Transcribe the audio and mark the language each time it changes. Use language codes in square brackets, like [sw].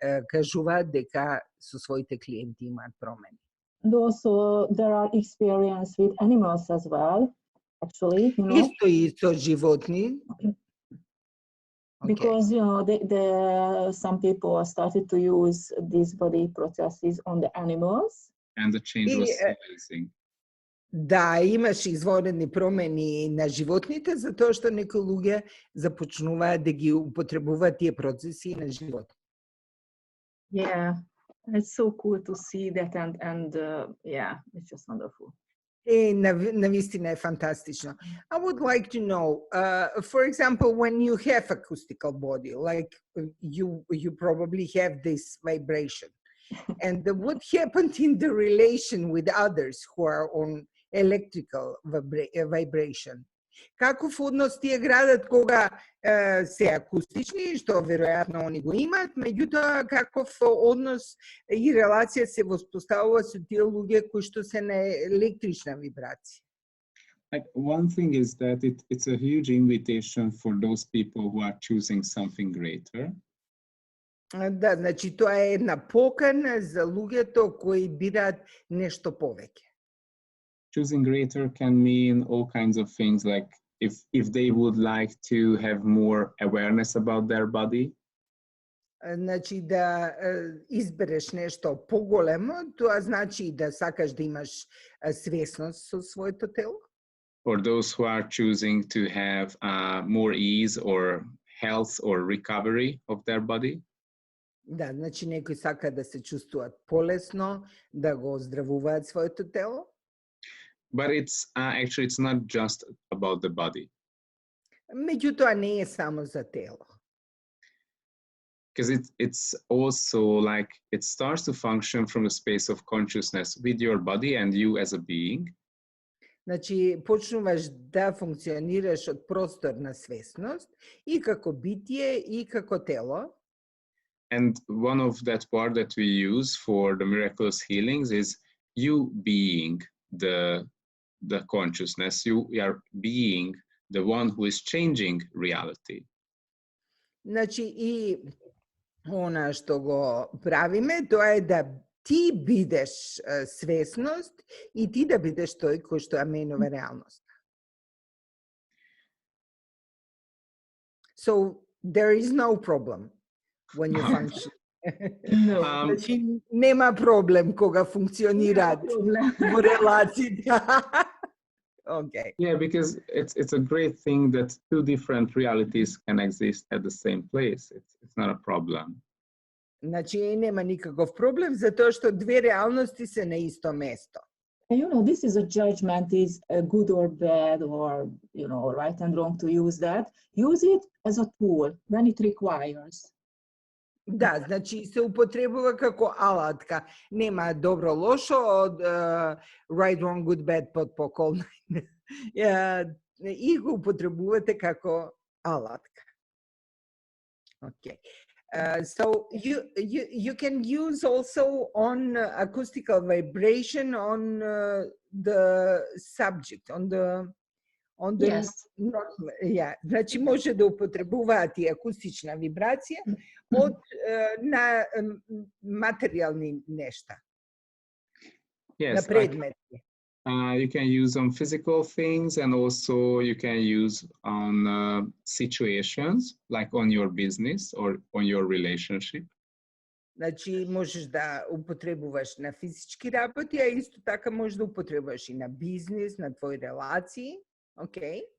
[mk] кажува дека со своите клиенти имаат промени. [en] And also there are experience with animals as well, actually, you know. [mk] Исто и со животни. [en] Because you know some people started to use these body processes on the animals. And the change was amazing. [mk] Да, имаше изворени промени на животните, затоа што некои луѓе започнуваат да ги употребуваат тие процеси на животни. [en] Yeah, it's so cool to see that, and yeah, it's just wonderful. [mk] Навистина е фантастично. [en] I would like to know, for example, when you have acoustical body, like you probably have this vibration, and what happened in the relation with others who are on electrical vibration? [mk] Каков однос тие градат кога се акустични, што веројатно они го имаат, меѓутоа каков однос и релација се воспоставува со тие луѓе кои што се на електрична вибрација? [en] Like one thing is that it's a huge invitation for those people who are choosing something greater. [mk] Да, значи тоа е една покана за луѓето кои бираат нешто повеќе. [en] Choosing greater can mean all kinds of things, like if they would like to have more awareness about their body. [mk] Значи да избереш нешто поголемо, тоа значи да сакаш да имаш свесност со своето тело. [en] Or those who are choosing to have more ease or health or recovery of their body. [mk] Да, значи некои сака да се чувствуваат полесно, да го оздравуваат своето тело. [en] But actually it's not just about the body. [mk] Меѓутоа не е само за тело. [en] Because it's also like it starts to function from a space of consciousness with your body and you as a being. [mk] Значи почнуваш да функционираш од простор на свесност и како битие и како тело. [en] And one of that part that we use for the miraculous healings is you being the consciousness, you are being the one who is changing reality. [mk] Значи и она што го правиме, тоа е да ти бидеш свесност и ти да бидеш тој кој што ја менува реалност. [en] So there is no problem when you function. No. [mk] Значи нема проблем кога функционираат во релацијата. [en] Okay. Yeah, because it's a great thing that two different realities can exist at the same place. It's not a problem. [mk] Значи нема никаков проблем затоа што две реалности се на исто место. [en] And you know, this is a judgment, is good or bad, or you know, right and wrong to use that. Use it as a tool when it requires. [mk] Да, значи се употребува како алатка. Нема добро лошо од [en] right, wrong, good, bad [mk] под поколна. И го употребувате како алатка. [en] Okay. So you can use also on acoustical vibration on the subject, on the Yes. [mk] Yeah, значи може да употребуваат и акустична вибрација од на материјални нешта. [en] Yes, [mk] на предмети. [en] You can use on physical things, and also you can use on situations, like on your business or on your relationship. [mk] Значи можеш да употребуваш на физички работи, а исто така можеш да употребуваш и на бизнес, на твои релации. Okay.